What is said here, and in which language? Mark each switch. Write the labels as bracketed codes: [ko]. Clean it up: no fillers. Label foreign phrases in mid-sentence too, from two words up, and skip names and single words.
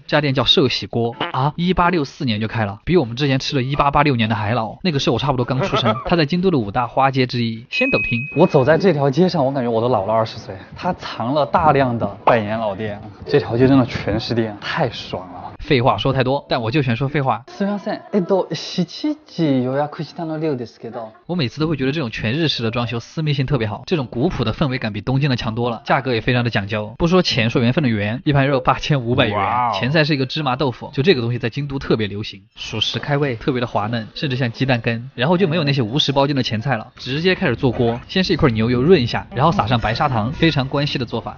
[zh] 这家店叫寿喜锅啊，1864年就开了，比我们之前吃的1886年的还老。那个时候我差不多刚出生。它在京都的5大花街之一仙斗町。我走在这条街上，我感觉我都老了20岁。它藏了大量的百年老店，这条街真的全是店，太爽了。废话说太多，但我就选说废话。 [ja] すみません。7時予約したの量ですけど。 [zh] 我每次都会觉得这种全日式的装修私密性特别好，这种古朴的氛围感比东京的强多了，价格也非常的讲究。不说钱，说缘分的缘，一盘肉8500元，前菜是一个芝麻豆腐，就这个东西在京都特别流行，属实开胃，特别的滑嫩，甚至像鸡蛋羹。然后就没有那些无食包间的前菜了，直接开始做锅，先是一块牛油润一下，然后撒上白砂糖，非常关西的做法。